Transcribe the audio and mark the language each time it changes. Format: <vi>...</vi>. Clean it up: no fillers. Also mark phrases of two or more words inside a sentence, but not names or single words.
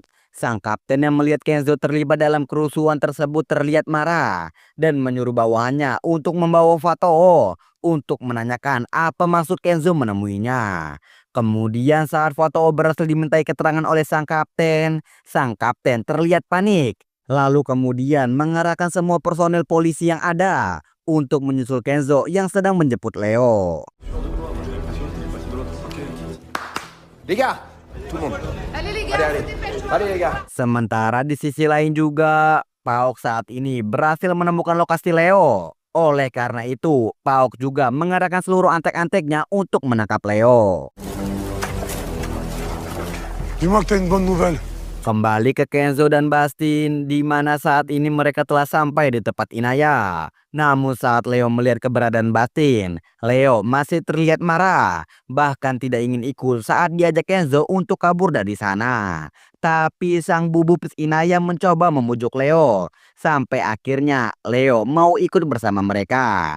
<id>Sang kapten yang melihat Kenzo terlibat dalam kerusuhan tersebut terlihat marah dan menyuruh bawahannya untuk membawa Fatoo untuk menanyakan apa maksud Kenzo menemuinya. Kemudian saat Fatoo berhasil dimintai keterangan oleh sang kapten terlihat panik. Lalu kemudian mengarahkan semua personel polisi yang ada untuk menyusul Kenzo yang sedang menjemput Leo.</id> <fr>Les gars, tout le monde. Allez les gars, allez les gars.</fr> <id>Sementara di sisi lain juga, Pauk saat ini berhasil menemukan lokasi Leo. Oleh karena itu, Pauk juga mengarahkan seluruh antek-anteknya untuk menangkap Leo.</id> <fr>Dis-moi que t'as une bonne nouvelle.</fr> <id>Kembali ke Kenzo dan Bastin, di mana saat ini mereka telah sampai di tempat Inaya. Namun saat Leo melihat keberadaan Bastin, Leo masih terlihat marah, bahkan tidak ingin ikut saat diajak Kenzo untuk kabur dari sana. Tapi sang bubupis Inaya mencoba membujuk Leo, sampai akhirnya Leo mau ikut bersama mereka.</id>